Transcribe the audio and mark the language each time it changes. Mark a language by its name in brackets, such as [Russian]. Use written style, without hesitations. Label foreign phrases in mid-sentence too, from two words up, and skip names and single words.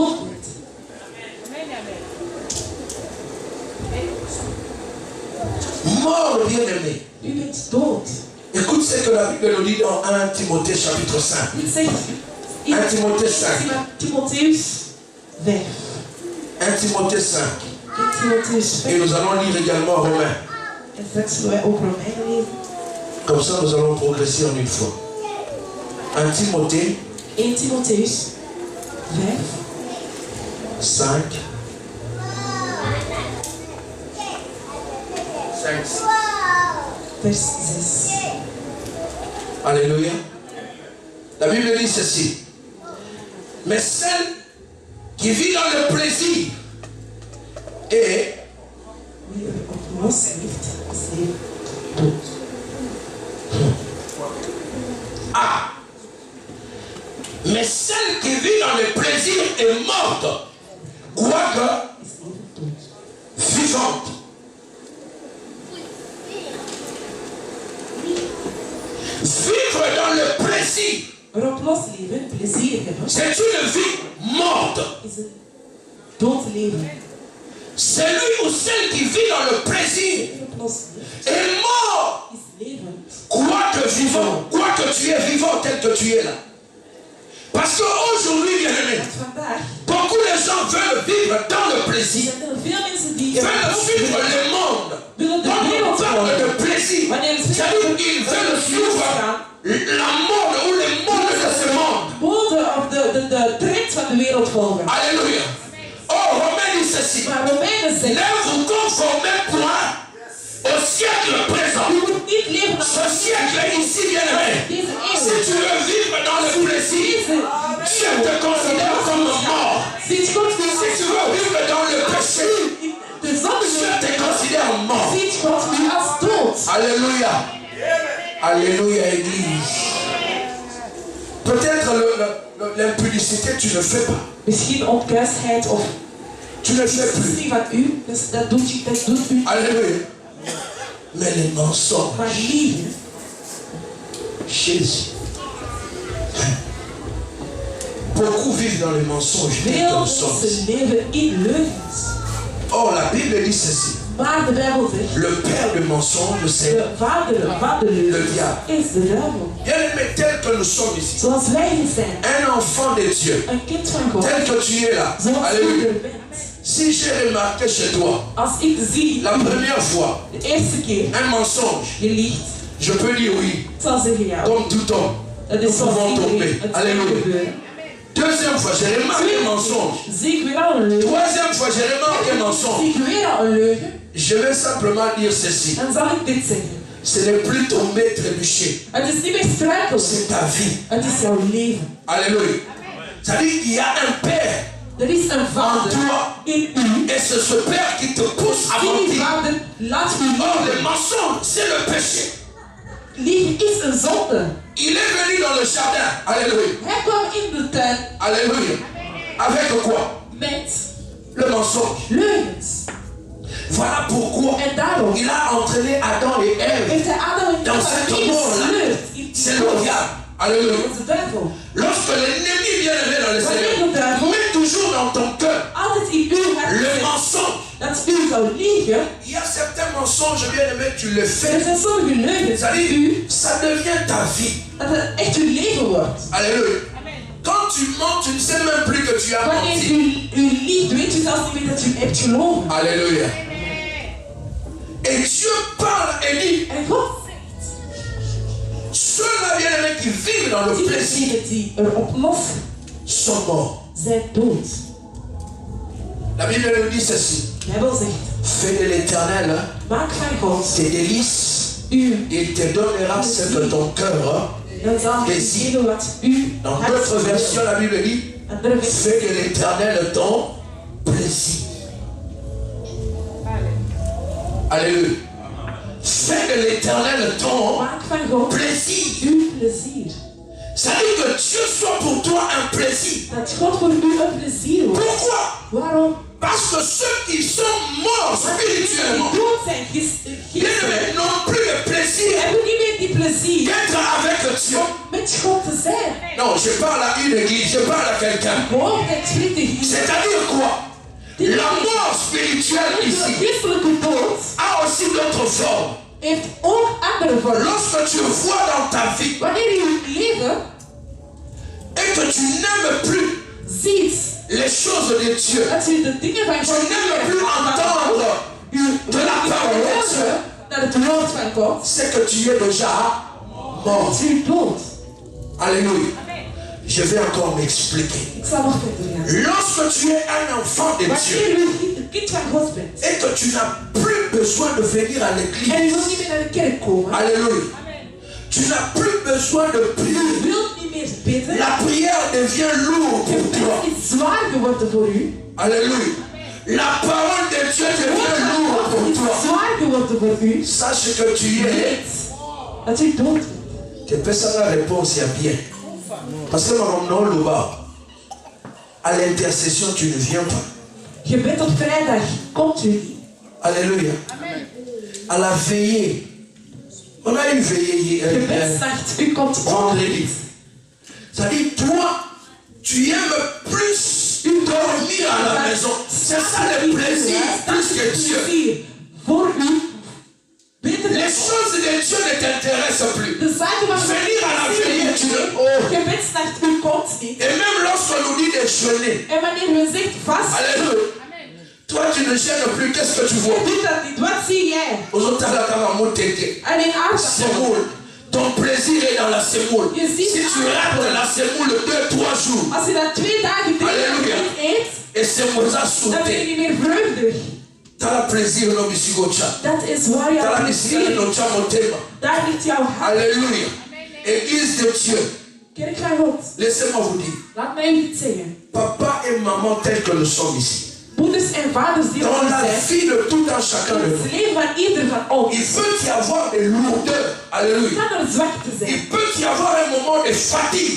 [French] Mort, bien aimé. Écoute ce que la Bible nous dit dans 1 Timothée chapitre 5. 1 Timothée 5. 1 Timothée 5. Et nous allons lire également Romains. [Dutch] En straks zullen wij ook Romeinen lezen. [French] Comme ça, nous allons progresser en une fois. 1 Timothée [Dutch] 1 Timotheus 5. 5. 5. [French] Vers 6. Alléluia. La Bible dit ceci. Mais celle qui vit dans le plaisir et [Dutch] Wie er op los leeft, is leven dood. [French] mais celle qui vit dans le plaisir est morte, quoique [Dutch] Is leven dood. [French] vivante. Vivre dans le plaisir, [Dutch] Maar op los leven, plezier hebben, [French] c'est une vie morte. [Dutch] is een dood leven. [French] Celui ou celle qui vit dans le plaisir [Dutch] Wie er op los leeft, [French] est mort, [Dutch] is leven. [French] quoique vivant, quoique tu es vivant tel que tu es là. Parce qu'aujourd'hui, bien aimé, [Dutch] Want vandaag [French] beaucoup de gens veulent vivre dans le plaisir, [Dutch] zijn er veel mensen die [French] veulent suivre le monde. Quand on parle de plaisir, c'est-à-dire qu'ils veulent suivre la mode ou les modes de ce monde. [Dutch] mode of de trend van de wereld volgen. [French] Alléluia. Oh, Romain dit ceci. [Dutch] Maar Romeinen [French] Ne [Dutch] zegt, [French] vous conformez point au siècle présent. [Dutch] je moet niet leven [French] Ce [Dutch] naar [French] siècle ici, bien aimé. [Dutch] deze [French] Si [Dutch] eeuw. [French] tu veux vivre dans le plaisir, Dieu te considère comme mort. [Dutch] Ziet God [French] Si tu veux vivre dans le péché, [Dutch] de zonde [French] Dieu te considère mort. [Dutch] ziet God u als dood. [French] Alléluia. Alléluia, Église. Peut-être l'impudicité, tu ne fais pas. [Dutch] Misschien onkuisheid of [French] Tu ne fais [Dutch] iets [French] plus. [Dutch] niet van u, dus dat doet u. [French] Alléluia. Mais les mensonges, [Dutch] Maar liegen, [French] Jésus. Beaucoup vivent dans les mensonges. [Dutch] veel mensen leven in leugens. [French] Or, la Bible dit ceci. [Dutch] Maar de Bijbel zegt, [French] Le père de mensonges, c'est [Dutch] de vader van de [French] le [Dutch] leugen [French] diable. [Dutch] is de duivel. [French] Bien aimé, tel que nous sommes ici, [Dutch] Zoals wij hier zijn, [French] un enfant de Dieu, [Dutch] een kind van God, [French] tel que tu es là, [Dutch] zoals u [French] alléluia. [Dutch] er bent. [French] Si j'ai remarqué chez toi, [Dutch] Als ik zie, [French] la première fois, [Dutch] de eerste keer, [French] un mensonge, [Dutch] je liegt, [French] je peux dire oui, [Dutch] ik zal zeggen ja. [French] comme tout homme. [Dutch] Dat [French] Nous [Dutch] is zoals [French] pouvons tomber. [Dutch] iedereen. Het kan [French] Alléluia. [Dutch] gebeuren. [French] Deuxième fois, j'ai remarqué un mensonge. [Dutch] Zie ik weer al een leugen. [French] Troisième fois, j'ai remarqué un [Dutch] Zie [French] mensonge. [Dutch] ik weer al een leugen. [French] Je vais simplement dire ceci. [Dutch] Dan zal ik dit zeggen. [French] Ce n'est plus tomber, trébucher. [Dutch] Het is niet meer struikelen. [French] C'est ta vie. [Dutch] Het is jouw leven. [French] Alléluia. C'est-à-dire qu'il y a un père [Dutch] Er is een [French] en [Dutch] vader [French] toi. [Dutch] in u. [French] Et c'est ce père qui te pousse à [Dutch] Die [French] mentir. [Dutch] vader laat u [French] Or, [Dutch] liegen. [French] le mensonge, c'est le péché. [Dutch] Liegen is een zonde. [French] Il est venu dans le jardin. Alléluia. [Dutch] Hij kwam in de tuin [French] Alléluia. Avec quoi? [Dutch] met [French] Le mensonge. [Dutch] leugens. [French] Voilà pourquoi [Dutch] En daarom [French] il a entraîné Adam et Ève. [Dutch] heeft hij Adam en [French] Dans [Dutch] Eva [French] cette mort-là, [Dutch] ingesleurd in [French] c'est [Dutch] die [French] le [Dutch] dood. [French] diable. Alléluia. [Dutch] Dat is de duivel. [French] Lorsque l'ennemi vient lever dans le [Dutch] Wanneer [French] Seigneur, [Dutch] de duivel [French] mets toujours dans ton cœur [Dutch] altijd in uw hart [French] le [Dutch] zegt [French] mensonge. [Dutch] dat u zou liegen, [French] Il y a certains mensonges, bien aimé, tu le [Dutch] er [French] fais. [Dutch] zijn sommige leugens [French] Ça [Dutch] die [French] dit, [Dutch] u, [French] ça devient ta vie. [Dutch] dat het echt uw leven wordt. [French] Alléluia. Quand tu mens, tu ne sais même plus que tu as [Dutch] Wanneer [French] menti. [Dutch] u liegt, weet u zelfs niet meer dat u hebt gelogen. [French] Alléluia. Et Dieu parle et dit, [Dutch] En God [French] ceux-là, bien aimés, qui vivent dans le [Dutch] die [French] plaisir [Dutch] mensen die erop los [French] sont morts. [Dutch] zijn dood. [French] La Bible nous dit ceci. [Dutch] De Bijbel zegt, [French] Fais de l'Éternel [Dutch] maak van God [French] tes délices. [Dutch] u, [French] Il te donnera ce que ton cœur. [Dutch] dan zal hij geven wat u [French] Dans [Dutch] hart [French] d'autres [Dutch] wil. [French] versions, la Bible dit, [Dutch] Andere versie, [French] fais de l'Éternel ton plaisir. Alléluia. Fais de l'Éternel ton [Dutch] maak van God [French] plaisir. [Dutch] uw plezier. [French] Ça dit que Dieu soit pour toi un plaisir. [Dutch] Dat God voor u een plezier wordt. [French] Pourquoi? [Dutch] Waarom? [French] Parce que ceux qui sont morts [Dutch] Want die [French] spirituellement, [Dutch] dood zijn [French] bien [Dutch] gisteren, [French] aimés, n'ont plus le plaisir [Dutch] hebben niet meer die plezier [French] d'être avec Dieu. [Dutch] om met God te zijn. [French] Non, je parle à une église, je parle à quelqu'un. [Dutch] Hoor, ik spreek tegen u. [French] C'est-à-dire quoi? La mort spirituelle [Dutch] De [French] ici [Dutch] christelijke dood [French] a aussi d'autres formes. [Dutch] heeft ook andere vormen. [French] Lorsque tu vois dans ta vie [Dutch] Wanneer je het leven [French] et que tu n'aimes plus [Dutch] ziet [French] les choses de Dieu, [Dutch] dat je de dingen van [French] tu [Dutch] God [French] n'aimes plus entendre [Dutch] u [French] de la parole de Dieu, [Dutch] naar het woord van God, [French] c'est que tu es déjà mort. [Dutch] is u dood. [French] Alléluia. Je vais encore m'expliquer. [Dutch] Ik zal nog verder gaan. [French] Lorsque tu es un enfant de Dieu [Dutch] Wanneer u een kind van God bent [French] et que tu n'as plus besoin de venir à [Dutch] en u [French] l'église, [Dutch] wilt niet meer naar de kerk komen, [French] alléluia, tu n'as plus besoin de [Dutch] u [French] prier. [Dutch] wilt niet meer bidden, [French] La prière devient lourde pour toi. [Dutch] gebed is zwaar geworden voor u, [French] Alléluia. La parole de Dieu devient lourde pour [Dutch] is [French] toi. [Dutch] zwaar geworden voor u, [French] Sache que tu es. [Dutch] weet dat u dood bent. [French] Tu peux ça la réponse, il y a bien. Parce que non, le bas. À l'intercession, tu ne viens pas. [Dutch] Gebed op vrijdag komt u niet. [French] Alléluia. À la veillée. On a une veillée [Dutch] Gebedsnacht, u komt ook [French] vendredi. [Dutch] niet. [French] C'est-à-dire, toi, tu aimes plus dormir à la maison. C'est ça le plaisir, plus que Dieu. [Dutch] Voor u, beter [French] Les [Dutch] dan [French] choses de Dieu ne t'intéressent plus. [Dutch] de zaken van [French] Venir à la veillée, tu ne. Oh. [Dutch] Gebedsnacht, u komt niet. [French] Et même lorsqu'on nous dit de jeûner, [Dutch] En wanneer we zegt vast, [French] alléluia. Toi, tu ne gênes plus. Qu'est-ce que tu vois? [Dutch] je doet dat niet. Wat zie jij? [French] Aujourd'hui, la caméra t'aider. [Dutch] Alleen aardappel. [French] Semoule. Ton plaisir est dans la semoule. [Dutch] Je ziet [French] Si tu rates la semoule 2-3 jours, [Dutch] Als je dat 2 dagen, 3 dagen [French] Alléluia. [Dutch] niet eet, [French] et semoule ça [Dutch] dan ben je [French] sauté. [Dutch] niet meer vreugdig. [French] T'as le plaisir, no bisigocha. [Dutch] Dat is waar [French] T'as la [Dutch] jouw [French] plaisir, [Dutch] plezier no ligt. chamotema. Daar ligt jouw hart. [French] Alléluia. Église de Dieu. [Dutch] Kerk van God. [French] Laissez-moi vous dire. [Dutch] Laat mij u iets zeggen. [French] Papa et maman tels que nous sommes ici. [Dutch] Moeders en vaders die [French] Dans [Dutch] er [French] la [Dutch] zijn. [French] vie de tout un chacun de [Dutch] In [French] nous. [Dutch] het leven van ieder van ons. [French] Il peut y avoir des lourdeurs. Alléluia. [Dutch] Kan er zwakte zijn. [French] Il peut y avoir un moment de fatigue